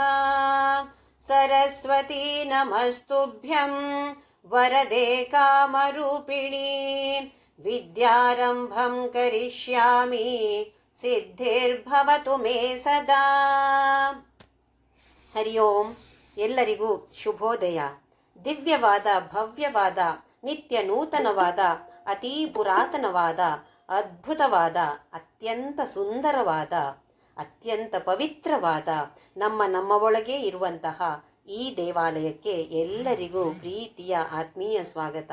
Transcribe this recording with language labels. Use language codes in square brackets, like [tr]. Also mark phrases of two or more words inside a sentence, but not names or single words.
[sa] सरस्वती नमस्तुभ्यं वरदे कामरूपिणी विद्यारम्भं करिष्यामि ಸಿದ್ಧಿರ್ಭವತು ಮೇ ಸದಾ. ಹರಿ ಓಂ. [kn] ಎಲ್ಲರಿಗೂ ಶುಭೋದಯ. ದಿವ್ಯವಾದ, ಭವ್ಯವಾದ, ನಿತ್ಯ ನೂತನವಾದ, ಅತೀ ಪುರಾತನವಾದ, ಅದ್ಭುತವಾದ, ಅತ್ಯಂತ ಸುಂದರವಾದ, ಅತ್ಯಂತ ಪವಿತ್ರವಾದ ನಮ್ಮ ಒಳಗೆ ಇರುವಂತಹ ಈ ದೇವಾಲಯಕ್ಕೆ ಎಲ್ಲರಿಗೂ ಪ್ರೀತಿಯ ಆತ್ಮೀಯ ಸ್ವಾಗತ.